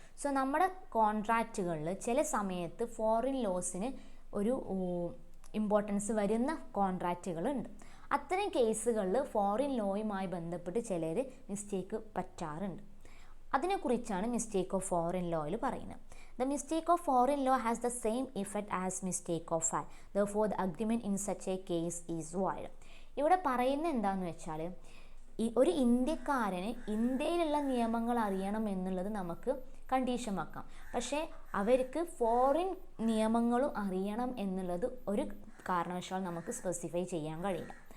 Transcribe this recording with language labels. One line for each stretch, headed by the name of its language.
Malayalam: So നമ്മുടെ കോൺട്രാക്റ്റുകളിൽ ചില സമയത്ത് ഫോറിൻ ലോസിന് ഒരു ഇമ്പോർട്ടൻസ് വരുന്ന കോൺട്രാക്റ്റുകളുണ്ട്. അത്തരം കേസുകളിൽ ഫോറിൻ ലോയുമായി ബന്ധപ്പെട്ട് ചിലർ മിസ്റ്റേക്ക് പറ്റാറുണ്ട്. അതിനെക്കുറിച്ചാണ് മിസ്റ്റേക്ക് ഓഫ് ഫോറിൻ ലോയിൽ പറയുന്നത്.
English: The mistake of foreign law has the same effect as mistake of fact. Therefore, the agreement in such a case is void.
Malayalam: ഇവിടെ പറയുന്നത് എന്താണെന്ന് വെച്ചാൽ, ഒരു ഇന്ത്യക്കാരന് ഇന്ത്യയിലുള്ള നിയമങ്ങൾ അറിയണം എന്നുള്ളത് നമുക്ക് കണ്ടീഷൻ വെക്കാം. പക്ഷേ അവർക്ക് ഫോറിൻ നിയമങ്ങളും അറിയണം എന്നുള്ളത് ഒരു കാരണവശാൽ നമുക്ക് സ്പെസിഫൈ ചെയ്യാൻ കഴിയില്ല.